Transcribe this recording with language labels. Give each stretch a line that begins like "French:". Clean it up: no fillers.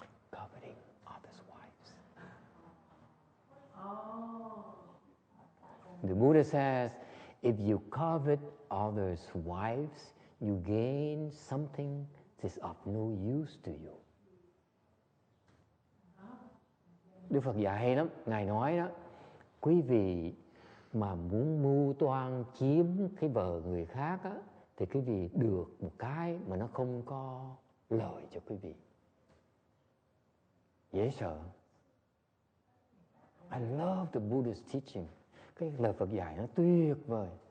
English: Coveting others' wives. The Buddha says, if you covet others' wives, you gain something that is of no use to you.
Vietnamese: Đức Phật dạy hay lắm. Ngài nói đó, quý vị mà muốn mưu toan chiếm cái vợ người khác á, thì quý vị được một cái mà nó không có lợi cho quý vị. Dễ sợ.
English: I love the Buddha's teaching.
Vietnamese: Cái lời Phật dạy nó tuyệt vời.